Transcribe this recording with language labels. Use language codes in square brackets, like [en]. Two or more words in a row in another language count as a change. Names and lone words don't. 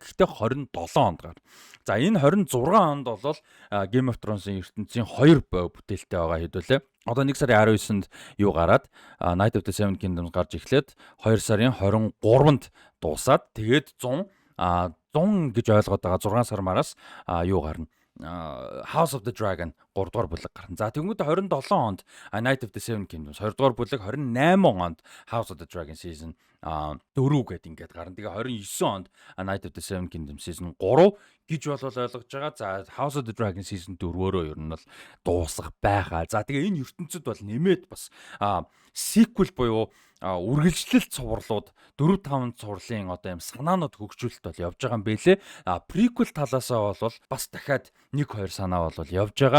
[mn] Гэхдээ 27 онд гар. За энэ 26 онд бол Game of Thrones-ийн ертөнцийн 2 бүтээлтэй байгаа хэдүүлээ. Одоо 1 сарын 19-нд юу гараад Night of the Seven Kingdoms гарч эхлээд 2 сарын 23-нд дуусаад тэгээд 100 гэж ойлгоод байгаа 6 сар мараас юу гарна? House of the Dragon 3 дугаар бүлэг гарна. За тэгвэл 27 онд Night of the Seven Kingdoms 2 дугаар бүлэг, 28 онд House of the Dragon season 4 гэдэг ингээд гарна. Тэгээ 29 онд Night of the Seven Kingdoms season 3 гэж болол ойлгож байгаа. За House of the Dragon season 4-өөр ер нь бол дуусах байгаа. За тэгээ энэ ертөнцид бол нэмээд бас sequel буюу үргэлжлэлт цувралууд 4-5 цувралын одоо юм санаанууд хөгжүүлэлт бол явж байгаа юм бэлээ. Prequel талаасаа бол бас дахиад 1-2 санаа бол явж байгаа.